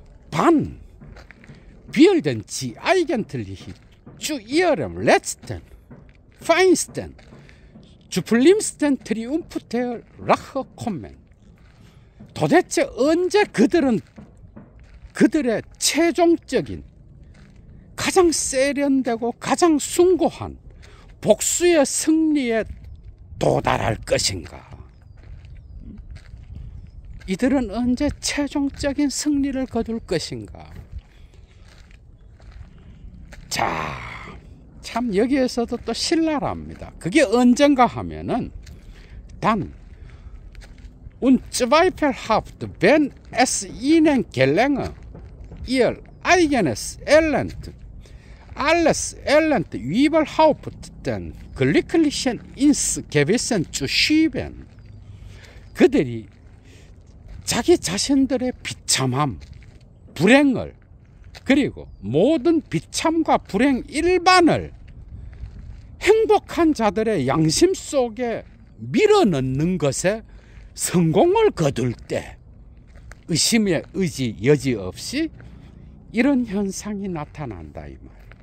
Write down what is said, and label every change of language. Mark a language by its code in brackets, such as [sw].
[de] 반 werden sie eigentlich zu ihrem letzten, feinsten, schlimmsten Triumph der Rache kommen. [ko] 도대체 언제 그들은 그들의 최종적인, 가장 세련되고 가장 숭고한 복수의 승리에 도달할 것인가? 이들은 언제 최종적인 승리를 거둘 것인가? 자, 참 여기에서도 또 신랄합니다. 그게 언젠가 하면은 단 [de] unzweifelhaft, wenn es ihnen gelänge, ihr eigenes Elend, alles Elend überhaupt den Glücklichen ins Gewissen zu schieben. [ko] 그들이 자기 자신들의 비참함, 불행을, 그리고 모든 비참과 불행 일반을 행복한 자들의 양심 속에 밀어넣는 것에 성공을 거둘 때 의심의 여지 없이 이런 현상이 나타난다 이 말.